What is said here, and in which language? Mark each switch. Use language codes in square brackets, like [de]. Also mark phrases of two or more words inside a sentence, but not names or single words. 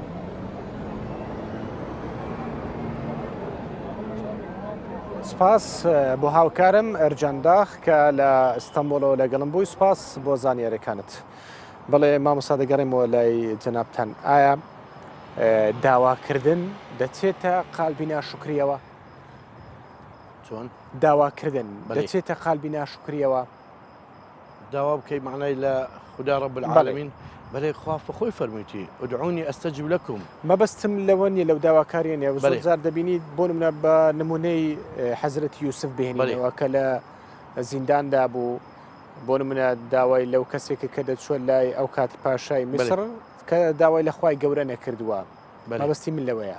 [ckb] سپاس بۆ هاوکارم ئەرجەنداخ کە لە ئستەمبۆلەوە لەگەڵم بووی سپاس بۆ زانیاریەکانت بەڵێ مامۆستا دەگەڕێمەوە لای جەنابتان ئایا داواکردن دەچێتە قالبی ناشکریەوە چۆن داواکردن دەچێتە قالبی ناشکریەوە داوا بکەی معنای لە خوددا [ar] رب العالمین [ckb] بەڵێ خوا خۆی فەرموویەتی [ar] ادعوني استجب لكم [ckb] مەبەستم لەوە نیە لەو داواکاریانە زۆر جار دەبینیت بۆ نمونە بە نمونەی حەزرەت یوسف بهێنینەوە کە لە زینداندا بوو بۆ نمونە داوای لەو کەسێکە کە دەچوە لای ئەو کاتی پاشای میسر کە داوای لە خوای گەورە نەکردووە مەبەستی من لەوەیە